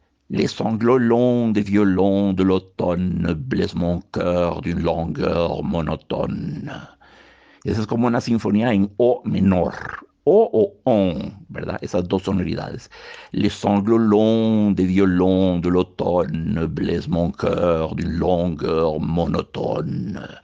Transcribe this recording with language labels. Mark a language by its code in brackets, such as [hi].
[fr] Les sanglots longs des violons de l'automne blessent mon cœur d'une longueur monotone. [es] Esa es como una sinfonía en O menor. O on, ¿verdad? Esas dos sonoridades. [fr] Les sanglots longs des violons de l'automne blessent mon cœur d'une longueur monotone.